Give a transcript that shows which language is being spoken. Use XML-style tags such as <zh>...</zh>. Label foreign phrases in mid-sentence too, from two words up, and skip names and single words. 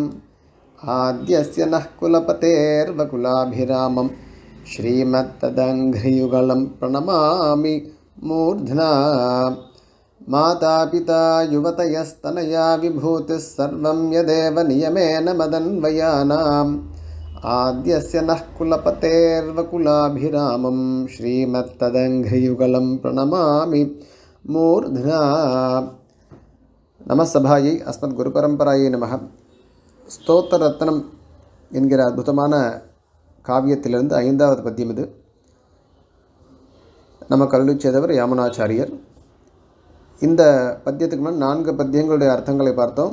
<sa>आद्यस्य नः कुलपतेर्वकुलाभिरामं श्रीमत्तदङ्घ्रियुगलं प्रणमामि मूर्ध्ना माता पिता युवतयस्तनया विभूतिः सर्वं यदेव नियमेन मदन्वयानाम् आद्यस्य नः कुलपतेर्वकुलाभिरामं श्रीमत्तदङ्घ्रियुगलं प्रणमामि मूर्ध्ना नमसबायै अस्मत् गुरु परम्परायै नमः.</sa> <ta>ஸ்தோத்திர ரத்னம் என்கிற அற்புதமான காவியத்திலிருந்து 5வது பத்தியம் இது. நமக்கு அருளிச் செய்தவர் யாமுனாச்சாரியர். இந்த பத்தியத்துக்கு முன் 4 பத்தியங்களுடைய அர்த்தங்களை பார்த்தோம்.</ta>